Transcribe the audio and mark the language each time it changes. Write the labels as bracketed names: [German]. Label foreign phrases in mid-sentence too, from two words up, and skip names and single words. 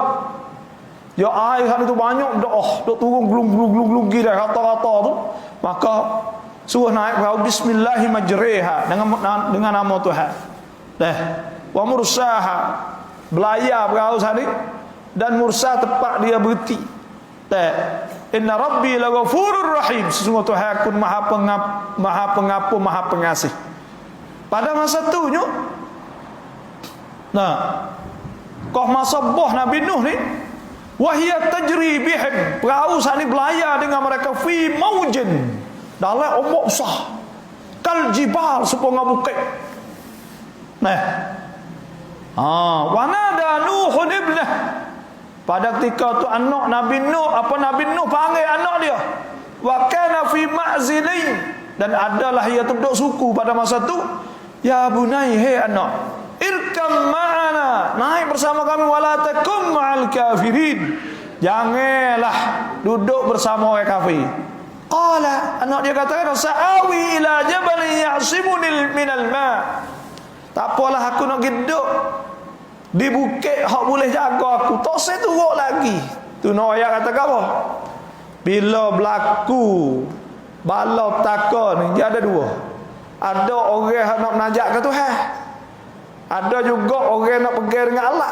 [Malay] Ya air sana tu banyak dah, duk turun glung kira kata-kata tu. Maka suruh naik perahu [Arabic] بسم الله مجراها, [Malay] dengan nama Tuhan. [Arabic] ومرساها, [Malay] belayar perahu sana, dan mursa tempat dia berhenti. [Arabic] إن ربي لغفور رحيم, [Malay] sesungguhnya Tuhan aku maha pengampun, maha pengasih. Pada masa tu Kau masa boh Nabi Nuh ni, [Arabic] وهي تجري بهم, [Malay] perahu saat ni belayar dengan mereka [Arabic] في موج, [Malay] dalam ombak besar, [Arabic] كالجبال [Malay] seponga bukit. [Arabic] Nah, ونادى نوح ابنه, [Malay] pada ketika tu anak Nabi Nuh, Nabi Nuh panggil anak dia, [Arabic] وكان في معزل, [Malay] dan adalah ia duduk suku pada masa tu, [Arabic] يا بني, [Malay] hei anak, [Arabic] اركب معنا, [Malay] naik bersama kami, [Arabic] ولا تكن مع الكافرين, [Malay] janganlah duduk bersama orang kafir. Qala, anak dia katakan, [Arabic] سآوي إلى جبل يعصمني من الماء', [Malay] tak apalah aku nak duduk di bukit hak boleh jaga aku, tak saya turun lagi. Tu nak ayat kata apa? Bila berlaku bala petaka ni, dia ada dua. Ada orang yang nak menajak ke Tuhan, ada juga orang nak pergi dengan Allah.